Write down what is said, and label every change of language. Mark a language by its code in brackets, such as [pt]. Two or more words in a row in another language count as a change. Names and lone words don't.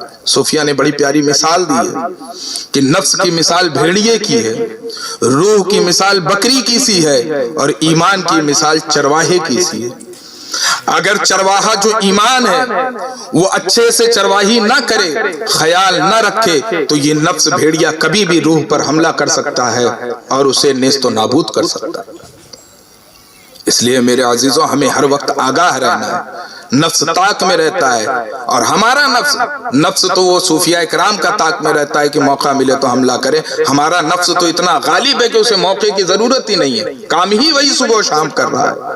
[ur] صوفیہ نے بڑی پیاری مثال دی ہے کہ نفس کی مثال بھیڑیے کی ہے، روح کی مثال بکری کی سی ہے، اور ایمان کی مثال چرواہے کی سی ہے۔ اگر چرواہا جو ایمان ہے وہ اچھے سے چرواہی نہ کرے، خیال نہ رکھے، تو یہ نفس بھیڑیا کبھی بھی روح پر حملہ کر سکتا ہے اور اسے نیست و نابود کر سکتا ہے۔ اس لیے میرے عزیزوں ہمیں ہر وقت آگاہ رہنا ہے۔ نفس طاق میں رہتا ہے، اور ہمارا نفس تو وہ صوفیاء کرام کا طاق میں رہتا ہے کہ موقع ملے تو حملہ کرے۔ ہمارا نفس تو اتنا غالب ہے کہ اسے موقع کی ضرورت ہی نہیں ہے، کام ہی وہی صبح و شام کر رہا ہے۔